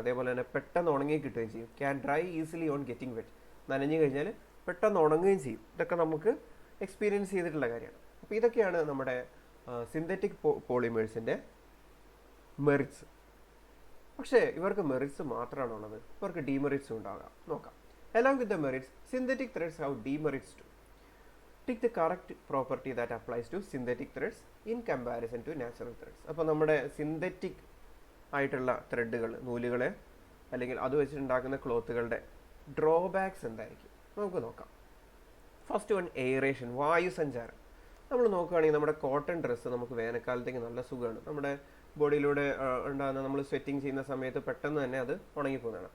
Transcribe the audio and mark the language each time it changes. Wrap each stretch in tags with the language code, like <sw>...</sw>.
<ml>അതേപോലെ തന്നെ പെട്ടെന്ന് ഉണങ്ങി കിട്ടുകയും ചെയ്യും.</ml> <en>can dry easily on getting wet,</en> <ml>നനഞ്ഞു കഴിഞ്ഞാൽ പെട്ടെന്ന് ഉണങ്ങുകയും ചെയ്യും. ഇതൊക്കെ നമുക്ക് എക്സ്പീരിയൻസ് ചെയ്തിട്ടുള്ള കാര്യമാണ്. അപ്പോൾ ഇതൊക്കെയാണ് നമ്മുടെ സിന്തറ്റിക് പോളിമേഴ്സിൻ്റെ മെറിറ്റ്സ്. പക്ഷേ ഇവർക്ക് മെറിറ്റ്സ് മാത്രമാണുള്ളത്, ഇവർക്ക് ഡീമെറിറ്റ്സും ഉണ്ടാകാം. നോക്കാം.</ml> <en>Along with the merits, synthetic threads have demerits too. Pick the correct property that applies to synthetic threads in comparison to natural threads.</en> <ml>അപ്പോൾ നമ്മുടെ സിന്തറ്റിക് ആയിട്ടുള്ള ത്രെഡുകൾ, നൂലുകളെ അല്ലെങ്കിൽ അത് വെച്ചിട്ടുണ്ടാക്കുന്ന ക്ലോത്തുകളുടെ ഡ്രോബാക്സ് എന്തായിരിക്കും നമുക്ക് നോക്കാം. ഫസ്റ്റ് വൺ, എയറേഷൻ, വായു സഞ്ചാരം. നമ്മൾ നോക്കുകയാണെങ്കിൽ നമ്മുടെ കോട്ടൺ ഡ്രസ്സ് നമുക്ക് വേനൽക്കാലത്തേക്ക് നല്ല സുഖമാണ്. നമ്മുടെ ബോഡിയിലൂടെ ഉണ്ടാകുന്ന നമ്മൾ സ്വെറ്റിങ് ചെയ്യുന്ന സമയത്ത് പെട്ടെന്ന് തന്നെ അത് ഉണങ്ങിപ്പോകുന്നതാണ്.</ml>